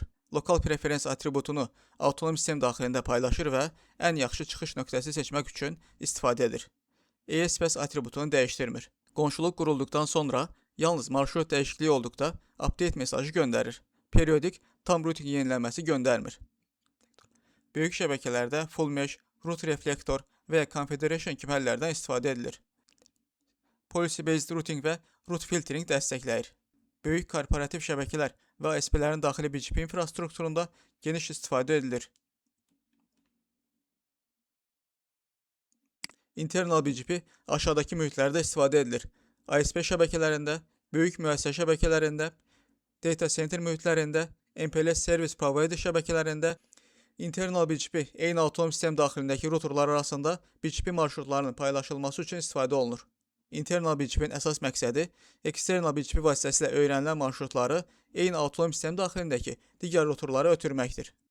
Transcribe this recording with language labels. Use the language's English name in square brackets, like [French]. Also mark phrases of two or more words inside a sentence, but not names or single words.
[Azerbaijani] Lokal preferens atributunu avtonom sistem daxilində paylaşır və ən yaxşı çıxış nöqtəsi seçmək üçün istifadə edir. ESPS atributunu dəyişdirmir. Qonşuluq qurulduqdan sonra yalnız marşrut dəyişikliyi olduqda update mesajı göndərir. Periodik tam routing yenilənməsi göndərmir. Böyük şəbəkələrdə [English] full mesh, [Azerbaijani] root reflektor və ya confederation kimi həllərdən istifadə edilir. [English] Policy based routing [Azerbaijani] və [English] root filtering [Azerbaijani] dəstəkləyir. Böyük korporativ şəbəkələr və ASP-lərin daxili BGP infrastrukturunda geniş istifadə edilir. [English] Internal BGP [Azerbaijani] aşağıdakı mühitlərdə istifadə edilir. ASP şəbəkələrində, böyük müəssisə şəbəkələrində, [English] data center [Azerbaijani] mühitlərində, [English] MPLS service provider [Azerbaijani] şəbəkələrində, [English] internal BGP [Azerbaijani] eyni avtonom sistem daxilindəki ruterlar arasında BGP marşrutlarının paylaşılması üçün istifadə olunur. [English] Internal BGP-nin [Azerbaijani] əsas məqsədi [English] external BGP [Azerbaijani] vasitəsilə öyrənilən marşrutları eyni avtonom sistem daxilindəki digər ruterlara ötürməkdir.